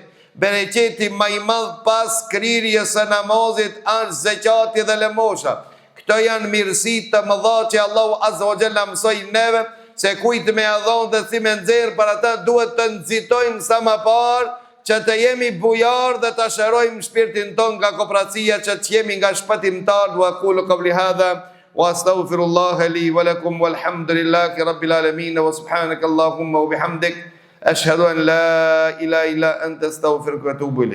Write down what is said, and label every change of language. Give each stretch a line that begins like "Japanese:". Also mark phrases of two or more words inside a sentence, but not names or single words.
Albanian: Bereqeti ma i madh pas krirjes së namazit është zeqati dhe lëmosha. Këto janë mirësit të mëdha që Allahu
Arabic: عز وجل
Albanian: mësoj neve, se kujt me adhon dhe si me nxerr për ata duhet të nxitojmë sa më parë, që të jemi bujar dhe të shërojmë shpirtin ton nga kopratësia, që të jemi nga shpëtimtar.
Arabic: وأقول قولي هذا وأستغفر الله لي ولكم والحمد لله رب العالمين وسبحانك اللهم وبحمدك أشهد أن لا إله إلا أنت أستغفرك وأتوب إليك.